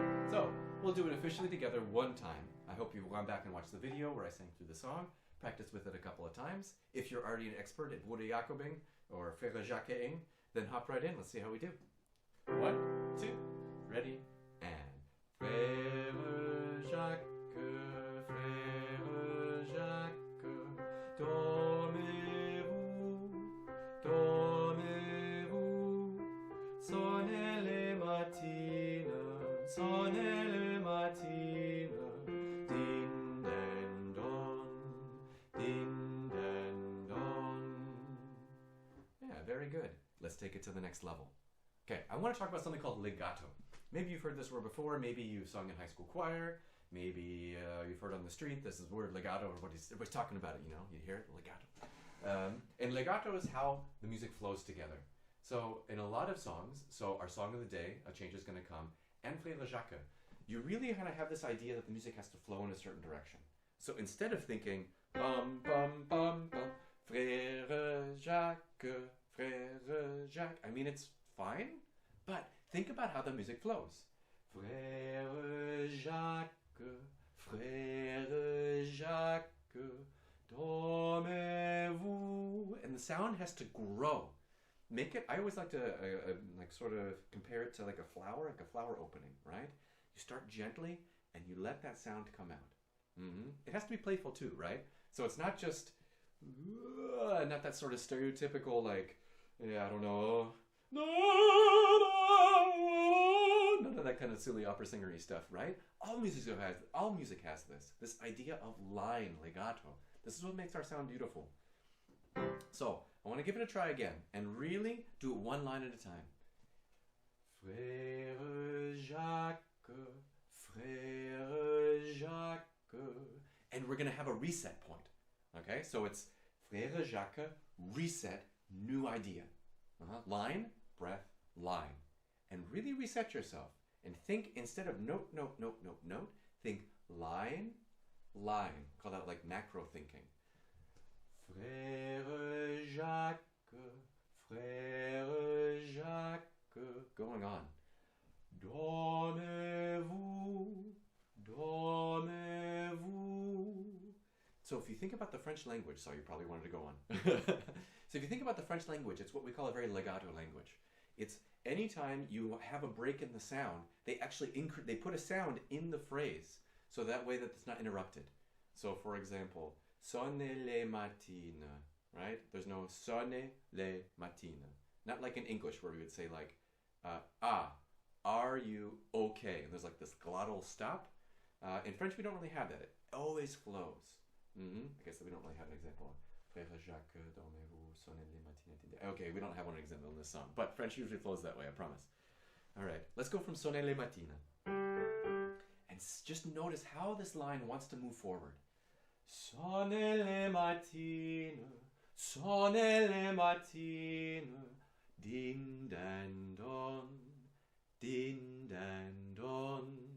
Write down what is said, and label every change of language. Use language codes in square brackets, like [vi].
[en] So we'll do it officially together one time. I hope you've gone back and watched the video where I sang through the song. Practice with it a couple of times. If you're already an expert at Bruder Jakobing or Frère Jacquesing, then hop right in. Let's see how we do. 1, 2, ready, and [fr] Jacques, Frère Jacques, dormez-vous, dormez-vous, sonnez les matines, sonnez les matines, din dan don, din dan don. [en] Yeah, very good. Let's take it to the next level. Okay, I want to talk about something called legato. Maybe you've heard this word before, maybe you've sung in high school choir, maybe you've heard on the street, this is the word legato, everybody's talking about it, you know, you hear it, legato. And legato is how the music flows together. So in a lot of songs, so our song of the day, A Change is Gonna Come, and Frère Jacques, you really kind of have this idea that the music has to flow in a certain direction. So instead of thinking, bum, bum, bum, bum, [fr] Frère Jacques, Frère Jacques, [en] I mean, it's fine, but think about how the music flows. [fr] Frère Jacques, Frère Jacques, dormez-vous. [en] And the sound has to grow. Make it, I always like to like sort of compare it to like a flower opening, right? You start gently and you let that sound come out. It has to be playful too, right? So it's not just, not that sort of stereotypical like, yeah, I don't know, none of that kind of silly opera singery stuff, right? All music has this idea of line, legato. This is what makes our sound beautiful. So I want to give it a try again and really do it one line at a time. [fr] Frère Jacques, Frère Jacques. [en] And we're going to have a reset point. Okay, so it's Frère Jacques, reset, new idea. Line, breath, line. And really reset yourself. And think, instead of note, note, note, note, note, think line, line. Call that like macro thinking. [fr] Frère Jacques, Frère Jacques. [en] Going on. [fr] Dormez-vous, dormez-vous. [en] So if you think about the French language, so you probably wanted to go on. So if you think about the French language, it's what we call a very legato language. It's anytime you have a break in the sound, they actually they put a sound in the phrase, so that way that it's not interrupted. So for example, [fr] sonnez les matines, [en] right? There's no [fr] sonnez les matines. [en] Not like in English where we would say like, are you okay? And there's like this glottal stop. In French, we don't really have that. It always flows. I guess we don't really have an example. [fr] Frère Jacques, dormez-vous, sonnez les matines. [en] Okay, we don't have one example in this song, but French usually flows that way, I promise. All right, let's go from [fr] sonnez les matines. [en] And just notice how this line wants to move forward. [fr] Sonnez les matines, sonnez les matines, din dan don, din dan don.